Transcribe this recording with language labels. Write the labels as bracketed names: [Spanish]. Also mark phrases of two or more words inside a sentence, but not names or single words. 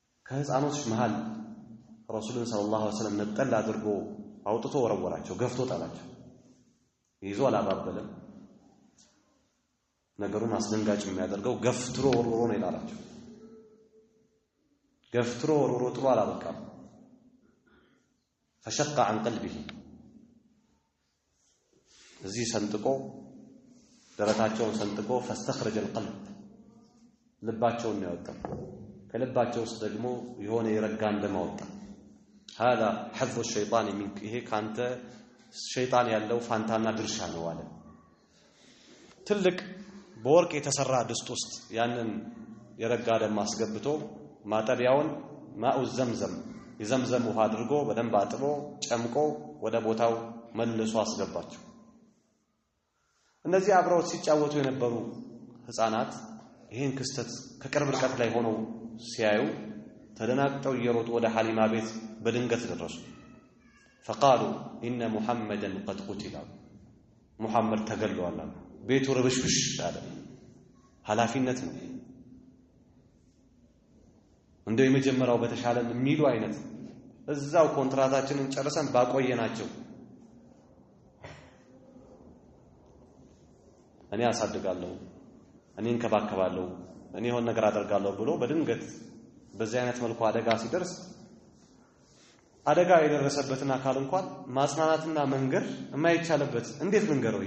[Amharic] ከህፃኖች መሃል ረሱልን [Arabic] صلى الله عليه وسلم [Amharic] ነጠል አድርጎ አውጥቶ ወረወራቸው፣ ገፍቶ ጣላቸው። ይዞ አላባበለም። ነገሩን አስደንጋጭ የሚያደርገው ገፍትሮ ወርውሮ ነው ይላላቸው። ገፍትሮ ወርውሮ ጥሎ አላበቃም። [Arabic] فشق عن قلبه [Amharic] እዚህ ሰንጥቆ ደረታቸውን ሰንጥቆ [Arabic] فاستخرج القلب [Amharic] ልባቸውን ነው ያወጣው። ከልባቸው ውስጥ ደግሞ የሆነ የረጋ እንደማወጣ [Arabic] هذا حظ الشيطان منك [Amharic] ይሄ ካንተ ሸይጣን ያለው ፋንታና ድርሻ ነው አለ። ትልቅ በወርቅ የተሰራ ድስት ውስጥ ያንን የረጋ ደም አስገብቶ ማጠቢያውን [Arabic] ماء زمزم [Amharic] የዘምዘም ውሃ አድርጎ በደንብ አጥቦ ጨምቆ ወደ ቦታው መልሶ አስገባቸው። እነዚህ አብረው ሲጫወቱ የነበሩ ህፃናት ይሄን ክስተት ከቅርብ ርቀት ላይ ሆነው ሲያዩ ተደናግጠው እየሮጡ ወደ ሐሊማ ቤት በድንገት ደረሱ። [Arabic] فقالوا ان محمدا قد قتل [Amharic] محمد ተገሏል። ቤቱ ረብሽብሽ አለ። ኃላፊነት ነው እንደው የመጀመሪያው በተሻለ የሚሉ አይነት እዛው ኮንትራታችንን ጨርሰን ባቆየናቸው እኔ አሳድጋለሁ፣ እኔ እንከባከባለሁ፣ እኔ ሆነ ነገር አደርጋለሁ ብሎ በድንገት በዚህ አይነት መልኩ አደጋ ሲደርስ አደጋ የደረሰበትን አካል እንኳን ማጽናናትና መንገር የማይቻልበት እንዴት መንገረው?